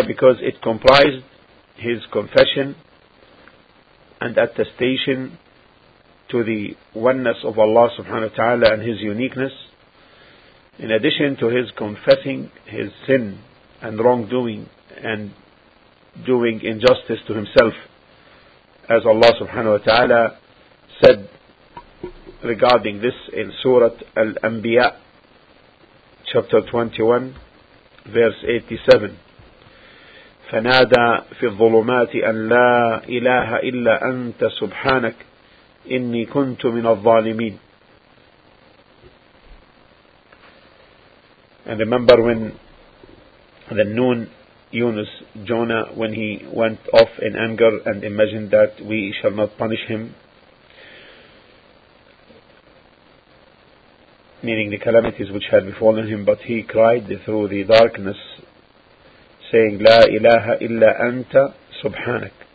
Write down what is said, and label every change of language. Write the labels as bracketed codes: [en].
[en] Because it comprised his confession and attestation to the oneness of Allah subhanahu wa ta'ala and his uniqueness, in addition to his confessing his sin and wrongdoing and doing injustice to himself, as Allah subhanahu wa ta'ala said regarding this in Surah Al-Anbiya, chapter 21, verse 87. [ar] فنادى في الظلمات أن لا إله إلا أنت سبحانك إني كنت من الظالمين. [en] And remember when the Noon, Yunus, Jonah, when he went off in anger and imagined that we shall not punish him, meaning the calamities which had befallen him, but he cried through the darkness saying, [ar] لا إله إلا أنت سبحانك.